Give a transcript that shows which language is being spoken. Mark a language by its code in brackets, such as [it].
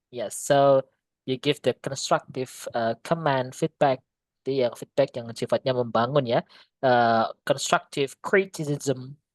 [en] Yes, so you give the constructive command, feedback. [id] Itu yang feedback yang sifatnya membangun ya. [en] Constructive criticism.